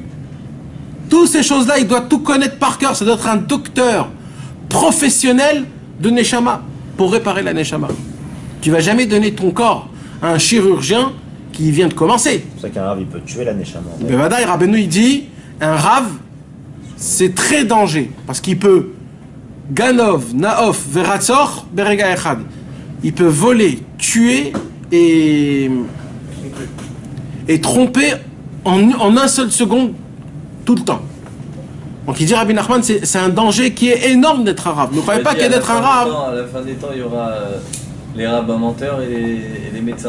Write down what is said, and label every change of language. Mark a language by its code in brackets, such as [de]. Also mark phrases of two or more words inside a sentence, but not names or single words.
[fr] Toutes ces choses-là, il doit tout connaître par cœur. Ça doit être un docteur professionnel de neshama pour réparer la neshama. Tu vas jamais donner ton corps à un chirurgien qui vient de commencer. C'est pour ça qu'un rave, il peut tuer la neshama. Bevadaï, Rabbeinu, il dit, un rave, c'est très dangereux. Parce qu'il peut, [he] גנב, נואף, ורוצח, ברגע אחד. [fr] Il peut voler, tuer et tromper en un seul seconde, tout le temps. Donc il dit Rabbi Nachman, c'est un danger qui est énorme d'être un rave. Ne croyez pas qu'il d'être un rave. À la fin des temps, il y aura les rabbins menteurs et les médecins.